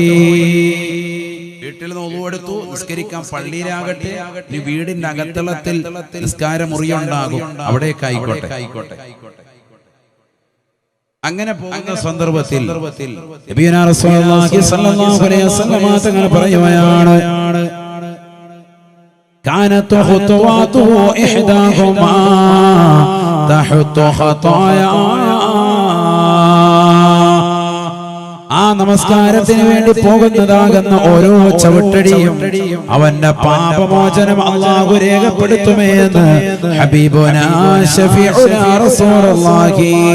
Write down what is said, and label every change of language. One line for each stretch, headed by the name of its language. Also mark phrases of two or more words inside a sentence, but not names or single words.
Malayalam: വീട്ടിൽ നിന്ന് wudu എടുത്തു, നിസ്കരിക്കാൻ പള്ളിയിലാകട്ടെ, ഈ വീടിന്റെ അകത്തളത്തിൽ നിസ്കാര മുറിയുണ്ടാകും, അവിടേക്ക് ആയിക്കോട്ടെ. അങ്ങനെ പോകുന്ന സന്ദർഭത്തിൽ
Arabic: نبينا رسول الله صلى الله عليه وسلم
Malayalam: തങ്ങൾ പറയുകയാണ്,
Arabic: كانت خطواته إحداهما تحط خطايا.
Malayalam: ആ നമസ്കാരത്തിന് വേണ്ടി പോകുന്നതാകുന്ന ഓരോ ചവിട്ടടിയും അവന്റെ പാപമോചനം അല്ലാഹു രേഖപ്പെടുത്തുമെന്ന്
Arabic: حبيبنا شفيعنا رسول الله.